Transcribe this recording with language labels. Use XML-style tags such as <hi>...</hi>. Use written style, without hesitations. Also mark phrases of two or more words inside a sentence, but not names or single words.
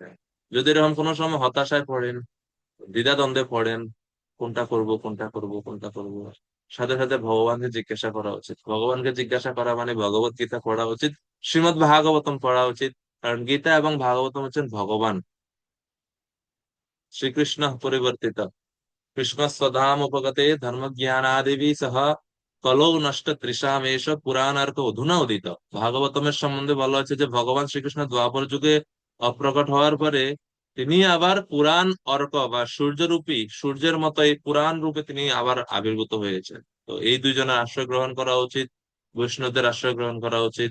<bn>যদি এরকম কোনো সময় হতাশায় পড়েন, দ্বিধাদ্বন্দ্বে পড়েন, কোনটা করব কোনটা করব কোনটা করব, সাথে সাথে ভগবানকে জিজ্ঞাসা করা উচিত। ভগবানকে জিজ্ঞাসা করা মানে ভগবত গীতা পড়া উচিত, শ্রীমদ ভাগবতম পড়া উচিত। কারণ গীতা এবং ভাগবতম হচ্ছেন ভগবান, শ্রীকৃষ্ণ পরিবর্তিত।</bn> <sa>কৃষ্ণ स्वधाम उपगते धर्म ज्ञानादिभि सह কলৌ নষ্ট তৃষামেষ পুরাণার্ক অধুনা উদিত।</sa> <bn>ভাগবতমের সম্বন্ধে বলা হয়েছে যে ভগবান শ্রীকৃষ্ণ দ্বাপর যুগে অপ্রকট হওয়ার পরে তিনি আবার পুরাণ অর্ক বা সূর্যরূপী, সূর্যের মতো এই পুরাণ রূপে তিনি আবার আবির্ভূত হয়েছেন। তো এই দুইজনের আশ্রয় গ্রহণ করা উচিত, বৈষ্ণবদের আশ্রয় গ্রহণ করা উচিত।</bn>